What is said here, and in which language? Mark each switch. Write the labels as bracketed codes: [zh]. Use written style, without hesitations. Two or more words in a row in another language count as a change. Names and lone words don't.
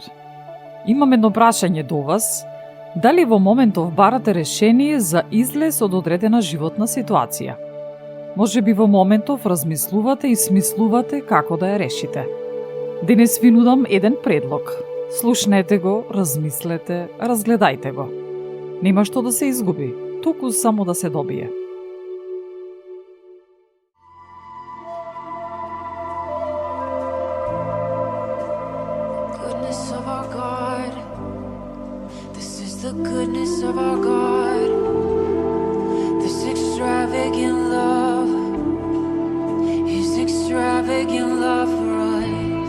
[mk] Имам едно прашање до вас. Дали во моментов барате решение за излез од одредена животна ситуација? Може би во моментов размислувате и смислувате како да ја решите. Денес ви нудам еден предлог. Слушнете го, размислете, разгледајте го. Нема што да се изгуби, туку само да се добие. [en] The goodness of our God, this extravagant love, His extravagant love for us.